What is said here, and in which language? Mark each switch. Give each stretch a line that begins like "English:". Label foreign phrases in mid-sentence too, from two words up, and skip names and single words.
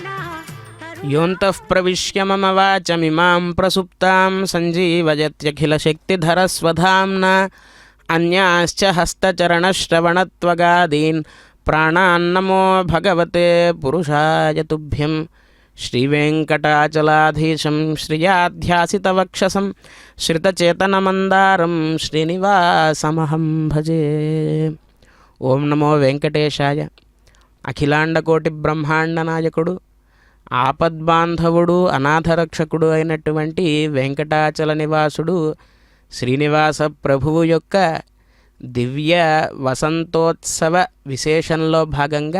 Sanskrit: योऽन्तः प्रविश्य मम वाचमिमां प्रसुप्तां सञ्जीवयत्यखिलशक्तिधरस्वधाम्ना अन्याश्च हस्तचरणश्रवणत्वगादीन् प्राणान्नमो भगवते पुरुषाय तुभ्यं। श्रीवेङ्कटाचलाधीशं श्रियाध्यासितवक्षसं श्रितचेतनमन्दारं श्रीनिवासमहं भजे। ఓం నమో వెంకటేశాయ.
Telugu: అఖిలాండకోటి బ్రహ్మాండ నాయకుడు, ఆపద్బాంధవుడు, అనాథరక్షకుడు అయినటువంటి వెంకటాచల నివాసుడు శ్రీనివాస ప్రభువు యొక్క దివ్య వసంతోత్సవ విశేషంలో భాగంగా